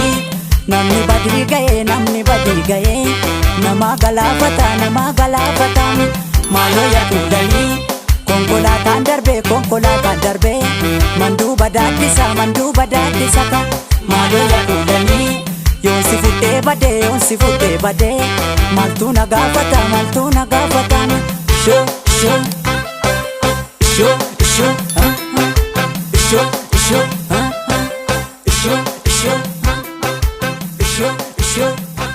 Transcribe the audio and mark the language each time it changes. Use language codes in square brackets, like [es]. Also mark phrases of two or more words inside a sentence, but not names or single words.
[om] namni badi gaye nama galafata malo ya kulani konkolaataan darbe manduba daddisa ka malo ya kulani yonsi futte bade maltu na gaafata [en] show, show, show, show, show, show, show, show, show, show.